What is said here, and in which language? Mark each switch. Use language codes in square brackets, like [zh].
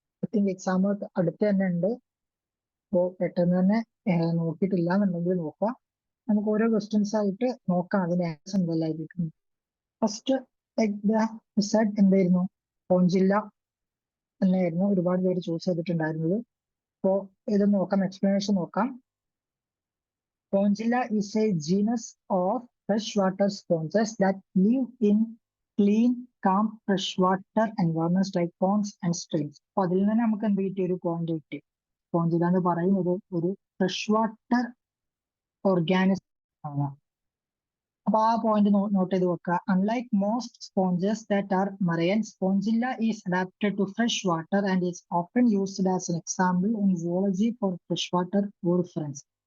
[ml] I think exam അടുത്ത് തന്നെ ഉണ്ട്. അപ്പോൾ പെട്ടെന്ന് തന്നെ നോക്കിയിട്ടില്ല എന്നുണ്ടെങ്കിൽ നോക്കാം. നമുക്ക് ഓരോ ക്വസ്റ്റ്യൻസ് ആയിട്ട് നോക്കാം, അതിന്റെ ആൻസർ എന്തെല്ലായിരിക്കും. ഫസ്റ്റ് റിസൾട്ട് എന്തായിരുന്നു? പോഞ്ചില്ല തന്നെയായിരുന്നു ഒരുപാട് പേര് ചൂസ് ചെയ്തിട്ടുണ്ടായിരുന്നത്. അപ്പോ ഇത് നോക്കാം, എക്സ്പ്ലനേഷൻ നോക്കാം. [en] Spongilla is a genus of freshwater sponges that live in clean, calm freshwater environments like ponds and streams. [ml] അപ്പൊ അതിൽ നിന്ന് നമുക്ക് എന്ത് കിട്ടിയ ഒരു പോയിന്റ് കിട്ടി. സ്പോഞ്ചില എന്ന് പറയുന്നത് ഒരു ഫ്രഷ് വാട്ടർ ഓർഗാനിസം ആണ്. അപ്പൊ ആ പോയിന്റ് നോട്ട് ചെയ്ത് വെക്കുക. [en] Unlike most sponges that are marine, Spongilla is adapted to fresh water and is often used as an example in zoology for fresh water reference.